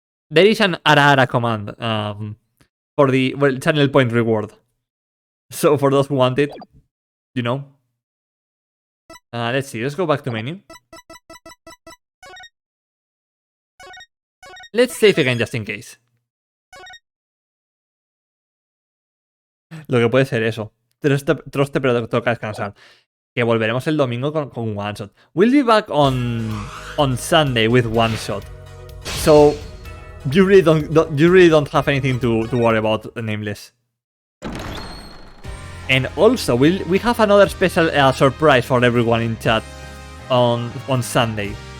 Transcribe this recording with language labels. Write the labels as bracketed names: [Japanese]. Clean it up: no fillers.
[English] There is an Ara command for the channel point reward. So for those who want it, you know. Let's see. Let's go back to menu. Let's save again just in case. [Spanish] Lo que puede ser eso. Troste pero toca descansar. Que volveremos el domingo con one shot. [English] We'll be back on Sunday with one shot. So you really don't have anything to worry about, Nameless. And also we have another special surprise for everyone in chat on Sunday.